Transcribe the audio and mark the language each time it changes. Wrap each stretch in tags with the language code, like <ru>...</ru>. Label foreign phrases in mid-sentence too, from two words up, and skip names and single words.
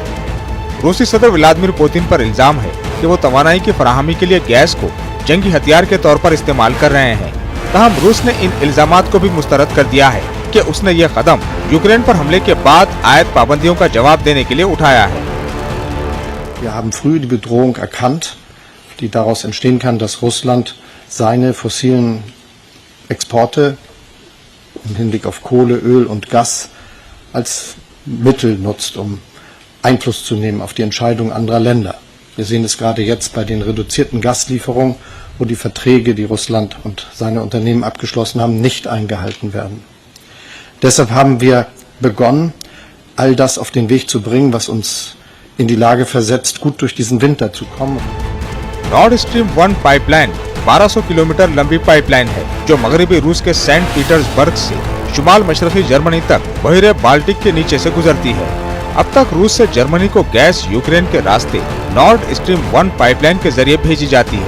<ur>روسی صدر ولادیمیر پوتن پر الزام ہے کہ وہ توانائی کی فراہمی کے لیے گیس کو جنگی ہتھیار کے طور پر استعمال کر رہے ہیں. تاہم روس نے ان الزامات کو بھی مسترد کر دیا ہے کہ اس نے یہ قدم یوکرین پر حملے کے بعد عائد پابندیوں کا جواب دینے کے لیے اٹھایا ہے.</ur> <de>Wir haben früh die Bedrohung erkannt, die daraus entstehen kann, dass Russland seine fossilen Exporte im Hinblick auf Kohle, Öl und Gas als Mittel nutzt, um Einfluss zu nehmen auf die Entscheidungen anderer Länder. Wir sehen es gerade jetzt bei den reduzierten Gaslieferungen, wo die Verträge, die Russland und seine Unternehmen abgeschlossen haben, nicht eingehalten werden. Deshalb haben wir begonnen, all das auf den Weg zu bringen, was uns in die Lage versetzt, gut durch diesen Winter zu kommen.</de> <ur>نارڈ اسٹریم 1 پائپ لائن 1200 کلومیٹر لمبی پائپ لائن ہے، جو مغربی روس کے سینٹ پیٹرزبرگ سے شمال مشرقی جرمنی تک بحیرہ بالٹک کے نیچے سے گزرتی ہے. اب تک روس سے جرمنی کو گیس یوکرین کے راستے نارڈ اسٹریم 1 پائپ لائن کے ذریعے بھیجی جاتی ہے.</ur>